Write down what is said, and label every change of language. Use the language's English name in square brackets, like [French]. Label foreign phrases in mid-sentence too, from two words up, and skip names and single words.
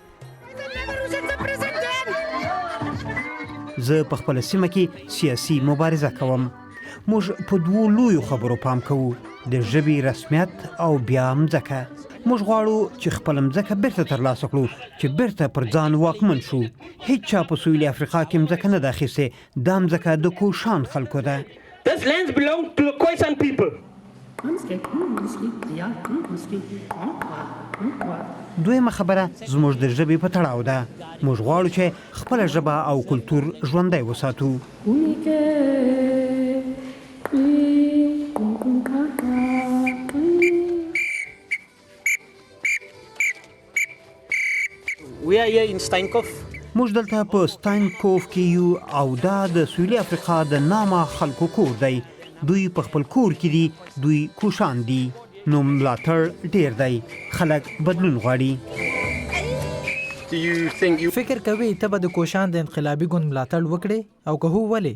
[Pashto] زه په خپله سیمه کې سیاسي مبارزه کوم. موږ په دوو لویو خبرو پام کوو، د ژبې رسمیت او بیا مځکه. موږ غواړو چې خپله مځکه بیرته ترلاسه کړو، چې بیرته پر ځان واکمن شو. هیڅ چا په سویلي افریقا کې مځکه نه ده اخیستې، دا مځکه د کوشان خلکو ده. [English] This land belongs to the Khoisan people. [Pashto] دویمه خبره زموږ د ژبې په تړاو ده. موږ غواړو چې خپله ژبه او کلتور ژوندی وساتو. [English] We are here in Steinkopf. [Pashto] موږ دلته په ستاینکوف کې یو او دا د سویلي افریقا د نامه خلکو کور دی. دوی په خپل کور کې دي، دوی کوشان دي. نو ملاتړ ډیر دی، خلک بدلون غواړي. فکر کوي ته به د کوشان د انقلابي ګوند ملاتړ وکړې او که هو ولې؟